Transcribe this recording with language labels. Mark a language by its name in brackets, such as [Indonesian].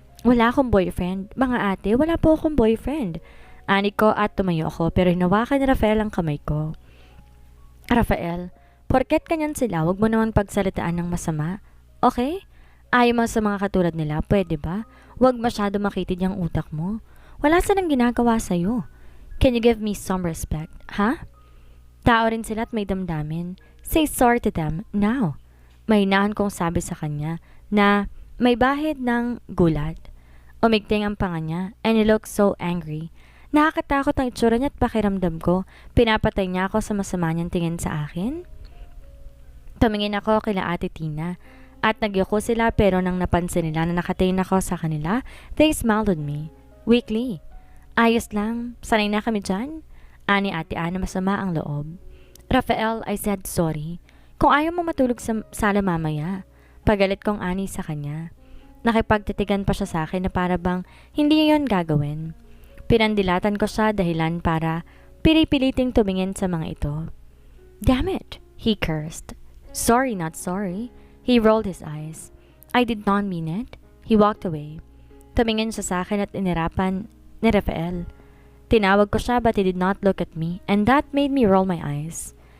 [Filipino] Wala akong boyfriend. Mga ate, wala po akong boyfriend. Ani ko at tumayo ako pero hinawakan ni Rafael ang kamay ko. Rafael, porket kanyan sila, wag mo naman pagsalitaan ng masama. Okay? Ayaw mo sa mga katulad nila, pwede ba? Wag masyado makitid yung utak mo. Wala silang ginagawa sa'yo. [English] Can you give me some respect, ha? [Filipino] Tao rin sila at may damdamin. Say sorry to them now. Mahinahan kong sabi sa kanya na may bahid ng gulat. [English] Umigting ang panga niya and he looked so angry. [Filipino] Nakakatakot ang itsura niya at pakiramdam ko. Pinapatay niya ako sa masama niyang tingin sa akin. Tumingin ako kila Ate Tina at nagyuko sila pero nang napansin nila na nakatingin ako sa kanila, they smiled at me. Weakly. Ayos lang. Sanay na kami dyan. Ani Ate Ana masama ang loob. Rafael, I said sorry. Kung ayaw mo matulog sa sala mamaya. Pagalit kong ani sa kanya. Nakipagtitigan pa siya sa akin na para bang hindi niya yun gagawin. Pinandilatan ko siya dahilan para pili-piliting tumingin sa mga ito. [English] Damn it, he cursed. Sorry, not sorry. He rolled his eyes. I did not mean it. He walked away. [Filipino] Tumingin siya sa akin at inirapan ni Rafael. [English] Tinawag ko siya but he did not look at me and that made me roll my eyes.